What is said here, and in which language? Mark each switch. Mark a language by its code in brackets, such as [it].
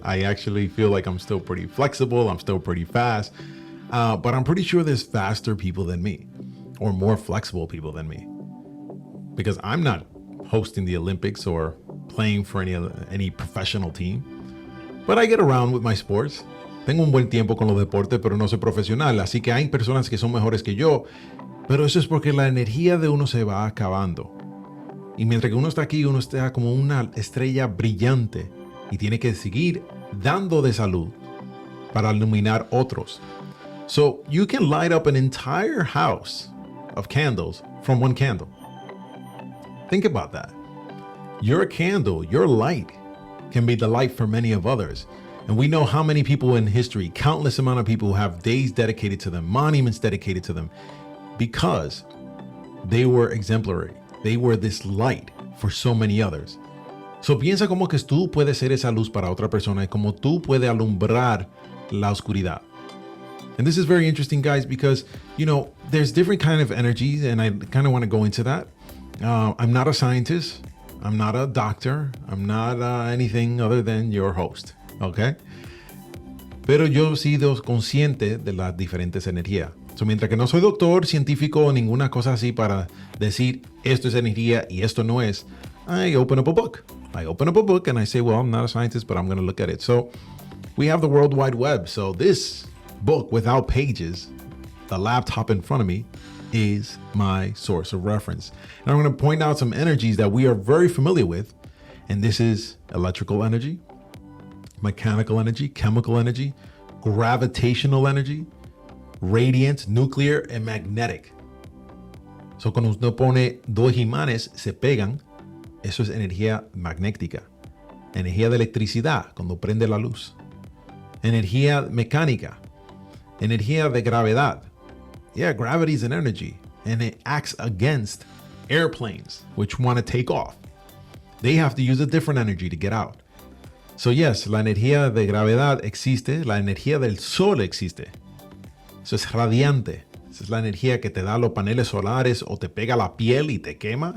[en] I actually feel like I'm still pretty flexible. I'm still pretty fast. But I'm pretty sure there's faster people than me, or more flexible people than me. Because I'm not hosting the Olympics or playing for any professional team. But I get around with my sports. [es] Tengo un buen tiempo con los deportes, pero no soy profesional. Así que hay personas que son mejores que yo. Pero eso es porque la energía de uno se va acabando. Y mientras que uno está aquí, uno está como una estrella brillante y tiene que seguir dando de salud para iluminar otros. [en] So you can light up an entire house of candles from one candle. Think about that. Your candle, your light, can be the light for many of others. And we know how many people in history, countless amount of people who have days dedicated to them, monuments dedicated to them, because they were exemplary. They were this light for so many others. [es] So piensa como que tú puedes ser esa luz para otra persona y como tú puedes alumbrar la oscuridad. [en] And this is very interesting, guys, because, you know, there's different kind of energies, and I kind of want to go into that. I'm not a scientist. I'm not a doctor. I'm not anything other than your host, okay? [es] Pero yo he sido consciente de las diferentes energías. So, mientras que no soy doctor, científico o ninguna cosa así para decir esto es energía y esto no es, [en] I open up a book. I open up a book and I say, well, I'm not a scientist, but I'm going to look at it. So we have the World Wide Web. So this book without pages, the laptop in front of me, is my source of reference. And I'm going to point out some energies that we are very familiar with. And this is electrical energy, mechanical energy, chemical energy, gravitational energy, radiant, nuclear, and magnetic. [es] So cuando uno pone dos imanes se pegan, eso es energía magnética. Energía de electricidad, cuando prende la luz. Energía mecánica. Energía de gravedad. [en] Yeah, gravity is an energy, and it acts against airplanes which want to take off. They have to use a different energy to get out. [es] So yes, la energía de gravedad existe, la energía del sol existe. Eso es radiante. Esa es la energía que te da los paneles solares o te pega la piel y te quema.